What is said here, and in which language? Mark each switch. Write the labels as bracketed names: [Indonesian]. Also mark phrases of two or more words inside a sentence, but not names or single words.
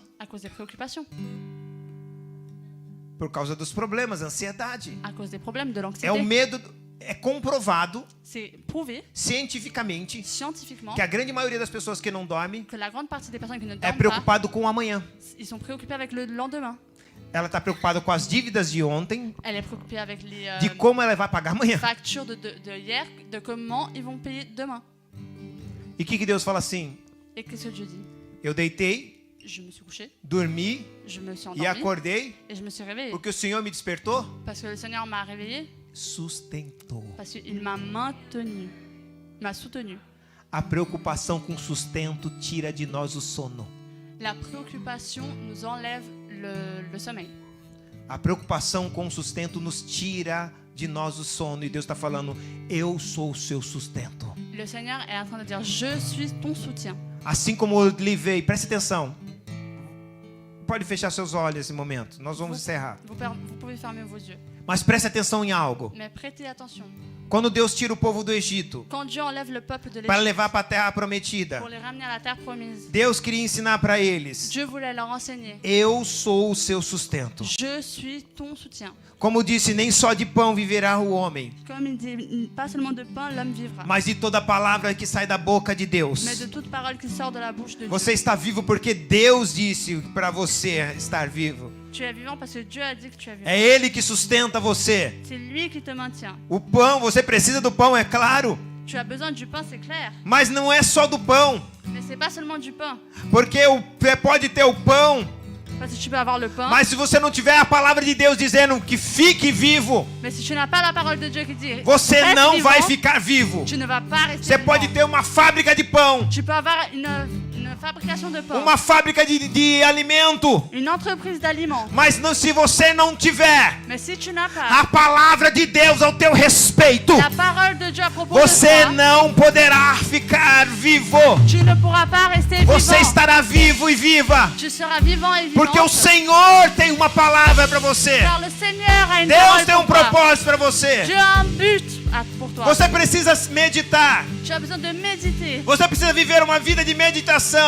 [French] À cause des préoccupations, [Portuguese] por causa dos problemas, ansiedade. [French] à cause des problèmes, de [Portuguese] É o [French] l'anxiété. [Portuguese] medo, é comprovado [French] C'est prouvé [Portuguese] cientificamente [French] scientifiquement [Portuguese] que a grande maioria das pessoas que não dormem [French] que la grande partie des personnes qui ne [Portuguese] é [French] dorment pas, [Portuguese] preocupado com o amanhã. [French] ils sont préoccupés avec le lendemain. [Portuguese] Ela está preocupada com as dívidas de ontem, [French] Elle est préoccupée avec les [Portuguese] de como ela vai pagar amanhã. [French] factures de hier, de comment ils vont payer demain. [Portuguese] E o que Deus fala assim? [French] Et qu'est-ce que Dieu dit? [Portuguese] Eu deitei, [French] Je me suis couché, [Portuguese] dormi [French] je me suis [Portuguese] e [French] endormi [Portuguese] acordei [French] et je me suis réveillé. [Portuguese] porque o Senhor me despertou, [French] Parce que le Seigneur m'a réveillé, [Portuguese] sustentou. [French] parce qu'il m'a maintenu, m'a soutenu. [Portuguese] A preocupação com sustento tira de nós o sono. La préoccupation nous enlève le sommeil. A preocupação com sustento nos tira de nós o sono. E Deus está falando, eu sou o seu sustento. [French] Le Seigneur est en train de dire, je suis ton soutien. [Portuguese] Assim como eu livrei, preste atenção. Pode fechar seus olhos nesse momento. Nós vamos encerrar. [French] Vous pouvez fermer vos yeux. [Portuguese] Mas preste atenção em algo. [French] Mais prêtez attention. [Portuguese] Quando Deus tira o povo do Egito [French] Quand Dieu enlève le peuple de [Portuguese] para [French] l'Égypte [Portuguese] levar para a terra prometida, [French] pour les ramener à la terre promise, [Portuguese] Deus queria ensinar para eles, [French] Dieu voulait leur enseigner. [Portuguese] eu sou o seu sustento. [French] Je suis ton soutien. [Portuguese] Como disse, nem só de pão viverá o homem, [French] Comme il dit, pas seulement de pain l'homme vivra, [Portuguese] mas de toda palavra que sai da boca de [French] mais [Portuguese] Deus. [French] de toute parole qui sort de la bouche de Dieu. [Portuguese] Você está vivo porque Deus disse para você estar vivo. [French] Tu es vivant parce que Dieu a dit que tu es vivant. [Portuguese] É Ele que sustenta você. [French] C'est lui qui te maintient. [Portuguese] O pão, você precisa do pão, é claro, [French] Tu as besoin du pain, c'est clair. [Portuguese] mas não é só do pão, [French] Mais c'est pas seulement du pain. [Portuguese] porque você pode ter o pão, [French] Parce que tu peux avoir le pain, [Portuguese] mas se você não tiver a palavra de Deus dizendo que fique vivo, [French] mais si tu n'as pas la parole de Dieu qui dit [Portuguese] você [French] reste [Portuguese] não [French] vivant, [Portuguese] vai ficar vivo. [French] tu ne vas pas rester [Portuguese] Você [French] vivant. [Portuguese] pode ter uma fábrica de pão, [French] Tu peux avoir une fabrication de pain, [Portuguese] uma fábrica de alimento, [French] une entreprise d'aliments. [Portuguese] mas não, se você não tiver [French] Mais si tu n'as pas [Portuguese] a palavra de Deus ao teu respeito, [French] la parole de Dieu à propos de [Portuguese] você [French] toi, [Portuguese] não poderá ficar vivo. [French] tu ne pourras pas rester [Portuguese] Você [French] vivant. [Portuguese] estará vivo e viva, [French] Tu seras vivant et vivante. [Portuguese] porque o Senhor tem uma palavra para você. [French] Car le Seigneur a une [Portuguese] Deus [French] parole [Portuguese] tem [French] pour toi. [Portuguese] propósito para você. [French] Dieu a un but pour toi. [Portuguese] Você precisa meditar. Tu as besoin de méditer. Você precisa viver uma vida de meditação.